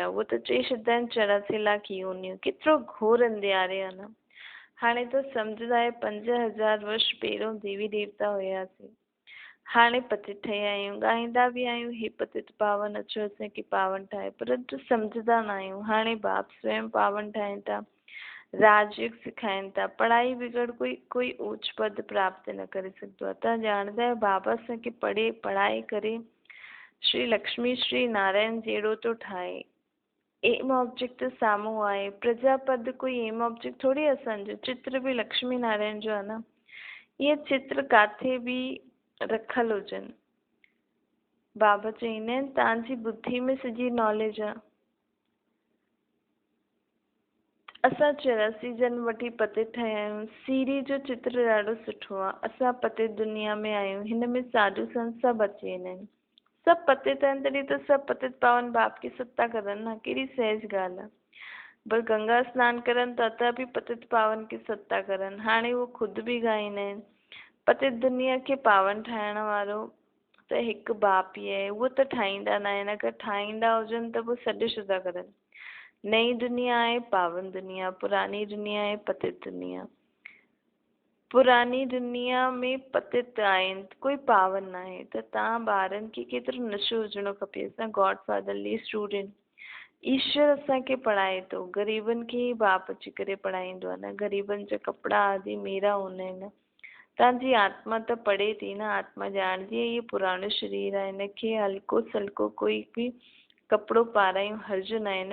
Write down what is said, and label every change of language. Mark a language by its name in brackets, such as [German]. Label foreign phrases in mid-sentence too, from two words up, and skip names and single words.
[Sindhi] उहो त चई छॾंदा आहिनि 84 लाख योनियूं। केतिरो घोर अंधियारे आहे न। हाणे त सम्झंदा आहियो 5000 वर्ष पहिरियों देवी देवता हुयासीं। हाणे पतित ठहिया आहियूं, ॻाईंदा बि आहियूं हे पतित पावन अचो असांखे पावन ठाहे, परंतु सम्झंदा न आहियूं। हाणे बाप स्वयं पावन ठाहिनि था, राजयोग सिखाइनि था। पढ़ाई बगैर कोई ऊच पद प्राप्त न करे सघंदो आहे। तव्हां ॼाणदा आहियो बाबा असांखे पढ़ाए करे श्री लक्ष्मी श्री नारायण जहिड़ो थो ठाहे। [English] aim object [Sindhi] त साम्हूं आहे। प्रजापद कोई [English] aim object [Sindhi] थोड़ी असांजो। चित्र बि लक्ष्मी नारायण जो आहे न। इहे चित्र काथे बि रखल हुजनि। बाबा चवंदा आहिनि तव्हांजी बुद्धि में सॼी नॉलेज आहे। असां 84 जन्म वठी पतित ठहिया आहियूं। सीरी जो चित्र ॾाढो सुठो आहे। असां पतित दुनिया में आहियूं। हिन में साधू संत सभु अची वेंदा आहिनि। सभु पतित आहिनि तॾहिं त सभु पतित पावन बाप की सत्ता करनि न। कहिड़ी सहज ॻाल्हि आहे। पर गंगा स्नान करनि त बि पतित पावन की सत्ता करनि। हाणे उहो ख़ुदि बि ॻाईंदा आहिनि पतित दुनिया खे पावन ठाहिण वारो त हिकु बाप ई आहे। उहो त ठाहींदा न आहिनि। अगरि ठाहींदा हुजनि त पोइ सॾु छो था करनि। नई दुनिया आहे पावन दुनिया, पुरानी दुनिया आहे पतित दुनिया। पुरानी दुनिया में पतित आहिनि, कोई पावन न आहे। त तव्हां ॿारनि खे केतिरो नशो हुजणो खपे। असां [English] godfatherly student. [Sindhi] ईश्वर असांखे पढ़ाए थो। ग़रीबनि खे ई बाप अची करे पढ़ाईंदो आहे न। ग़रीबनि जा कपिड़ा आदि मेरा हूंदा आहिनि। तव्हांजी आत्मा त पढ़े थी न। आत्मा ॼाणदी आहे इहो पुराणो शरीर आहे, हिनखे हल्को सल्को कोई बि कपिड़ो पारायूं हर्ज न आहे।